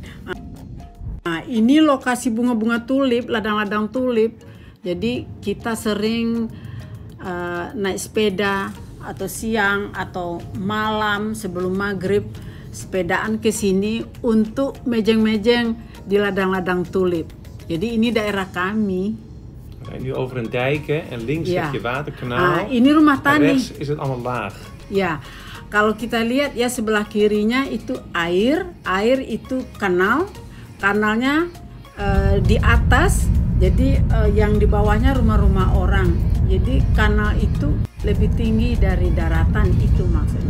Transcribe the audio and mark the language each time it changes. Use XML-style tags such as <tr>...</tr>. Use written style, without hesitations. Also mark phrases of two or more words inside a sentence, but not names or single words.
<id>Nah, ini lokasi bunga-bunga tulip, ladang-ladang tulip. Jadi kita sering naik sepeda atau siang atau malam sebelum maghrib sepedaan ke sini untuk mejeng-mejeng di ladang-ladang tulip. Jadi ini daerah kami.</id> <nl>En nu over een dijk, hè? En links heb je waterkanaal.</nl> <id>Ini rumah</id> <nl>En</nl> <id>tani.</id> <nl>rechts is het allemaal laag.</nl> <id>Ya, kalau kita lihat ya sebelah kirinya itu air itu kanal, kanalnya di atas. Jadi yang di bawahnya rumah-rumah orang. Jadi kanal itu lebih tinggi dari daratan, itu maksudnya.</id>